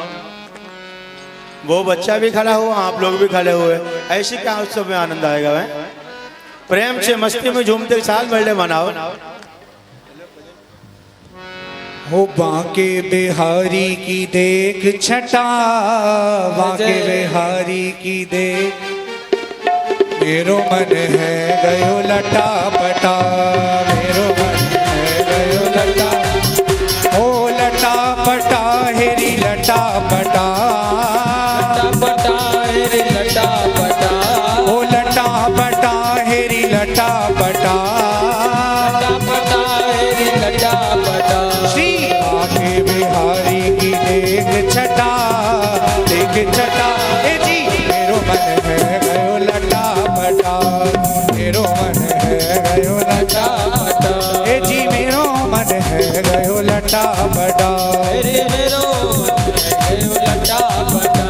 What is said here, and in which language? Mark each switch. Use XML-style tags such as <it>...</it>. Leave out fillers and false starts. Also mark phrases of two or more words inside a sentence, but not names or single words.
<hi>वो बच्चा भी खड़ा हुआ, आप लोग भी खड़े हुए, ऐसे क्या उत्सव में आनंद आएगा भाई? प्रेम से, मस्ती में, झूमते के साथ बर्थडे मनाओ।</hi> <bra>हो बांके बिहारी की देख छटा, बांके बिहारी की देख, मेरो मन है गयो लटा पटा, मेरो मन है गयो लटा, ओ लटा पटा हेरी लटा पटा, पटा हेरी लटा पटा, ओ लटा पटा हेरी लटा पटा, पटा हेरी लटा पटा। श्री बांके बिहारी की देख छटा, देख छटा, ए जी मेरो मन है गयो लटा पटा, मेरो मन है गयो लटा पटा, ए जी मेरो मन है गयो लटा पटा, हेरी मेरो गयो लटा पटा।</bra>